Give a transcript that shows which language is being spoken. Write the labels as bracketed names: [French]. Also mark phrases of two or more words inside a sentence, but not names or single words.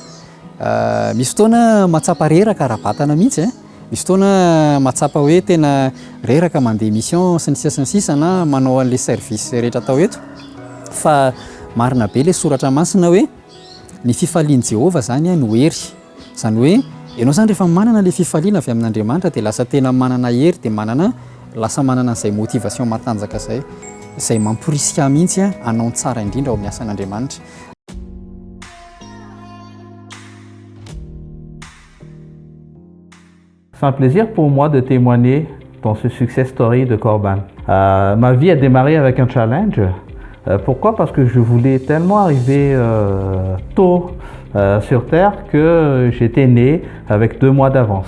[Malagasy] Misy fotoana matsapa reraka ara-batana mihitsy misy fotoana matsapa hoe tena reraka mandeha mission sy ny sisa na manao an'ilay service rehetra atao eto, fa marina be ilay soratra masina hoe ny fifalian'i Jehovah zany no hery. Zany hoe ianao zany rehefa manana ilay fifaliana avy amin'Andriamanitra dia lasa tena manana hery dia lasa manana an'izay motivation matanjaka izay mamporisika mihitsy hanao tsara indrindra ao amin'ny asan'Andriamanitra. [French] C'est un plaisir pour moi de témoigner dans ce [English] success story [French] de Corban. Ma vie a démarré avec un challenge. Pourquoi? Parce que je voulais tellement arriver tôt sur Terre que j'étais né avec 2 mois d'avance.